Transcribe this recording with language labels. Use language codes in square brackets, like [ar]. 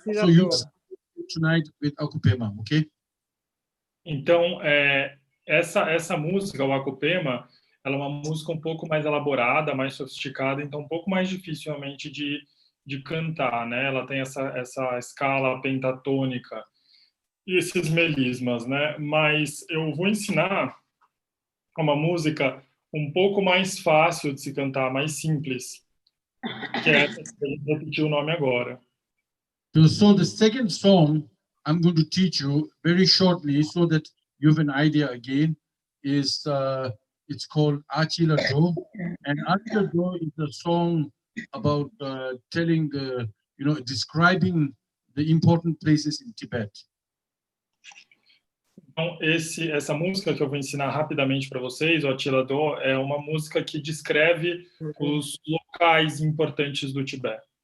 [en] So you tonight with Pema, okay? [pt] Então, essa música, o Pema, ela é uma música um pouco mais elaborada, mais sofisticada, então um pouco mais difícil realmente de cantar, né? Ela tem essa escala pentatônica e esses melismas, né? Mas eu vou ensinar uma música um pouco mais fácil de se cantar, mais simples, que é essa que a gente repetiu o nome agora. [en] So the second song I'm going to teach you very shortly so that you have an idea again is it's called Achila Do, and Achila Do is a song about telling the, you know, describing the important places in Tibet. [pt] Então, essa música que eu vou ensinar rapidamente para vocês, o Achila Do, é uma música que descreve os locais importantes do Tibete.